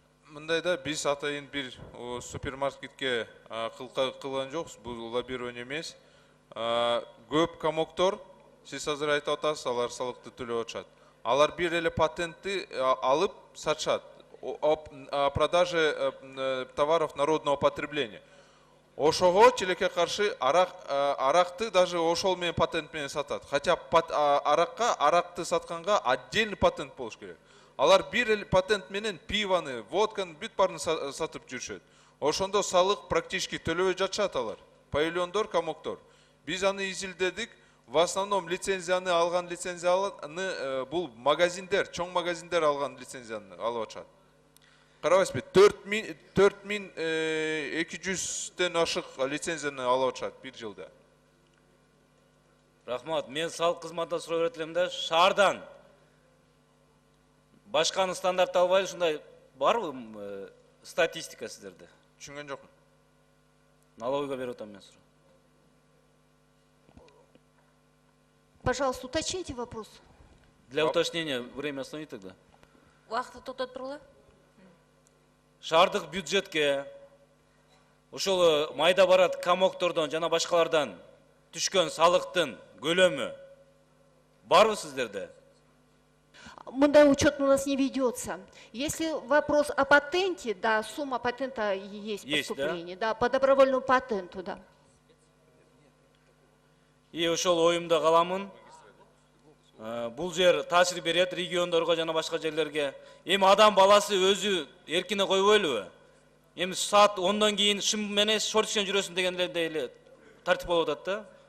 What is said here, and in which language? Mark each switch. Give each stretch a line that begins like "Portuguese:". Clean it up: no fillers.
Kyrgyz: Мындайда биз атайын бир супермаркетке кылган жокпуз, бул лоббирование эмес. Көп комоктор, сиз азыр айтып атасыз, алар салыкты төлөп атышат. Алар бир эле патентти алып сатышат.
Russian: О продаже товаров народного потребления.
Kyrgyz: Ошого тилекке каршы аракты даже ошол менен патент менен сатат. Хотя аракты сатканга отдельный патент болуш керек. Алар бир эле патент менен пиваны, водканы бүт баарын сатып жүрүшөт. Ошондо салык практически төлөбөй жатышат алар. Павильондор, комоктор. Биз аны изилдедик.
Russian: В основном
Kyrgyz: лицензияны алган бул магазиндер, чоң магазиндер алган лицензияны алып атышат. Карабайсызбы, 4200ден ашык лицензияны алып атышат бир жылда. Рахмат, мен салык кызматынан сурап берет элем да, шаардан башканы стандарт албай ушундай барбы статистика сиздерде? Түшүнгөн жокмун. Налогойго берип атам мен суроо.
Russian: Пожалуйста, уточните вопрос. Для уточнения, время остановить тогда.
Kazakh: Уақытты тоқтатып тұрғыла?
Kyrgyz: Шаардык бюджетке ошол майда барат комоктордон жана башкалардан түшкөн салыктын көлөмү барбы сиздерде?
Russian: Мындай учет у нас не ведется. Если вопрос о патенте, да, сумма патента есть Есть, да? поступление. Да, по добровольному патенту, да.
Kyrgyz: И ошол оюмда каламын. Бул жер таасир берет региондорго жана башка жерлерге. Эми адам баласы өзү эркине койбойлубу? Эми саат 10дон кийин шым менен шортишен жүрөсүн дегендей эле тартип болуп атат да.